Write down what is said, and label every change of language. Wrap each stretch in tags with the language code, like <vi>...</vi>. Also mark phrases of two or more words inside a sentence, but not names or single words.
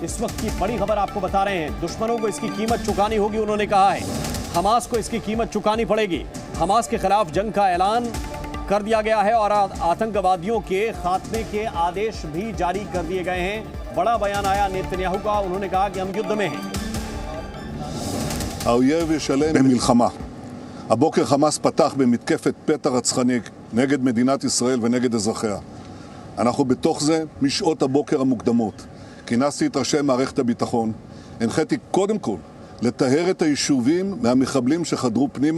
<hi>इस वक्त की बड़ी खबर आपको बता रहे हैं। दुश्मनों को इसकी कीमत चुकानी होगी, उन्होंने कहा है। हमास को इसकी कीमत चुकानी पड़ेगी। हमास के खिलाफ जंग का ऐलान कर दिया गया है और आतंकवादियों के खात्मे के आदेश भी जारी कर दिए गए हैं। बड़ा बयान आया नेतन्याहू का। उन्होंने कहा कि हम युद्ध में हैं।</hi> <he>האויב ישלם במלחמה. הבוקר חמאס פתח במתקפת פתע רצחני נגד מדינת ישראל ונגד אזרחיה. אנחנו בתוך זה משעות הבוקר המוקדמות. כינסתי את ראשי מערכת הביטחון. הנחיתי קודם כל לטהר את היישובים מהמחבלים שחדרו פנימה.</he>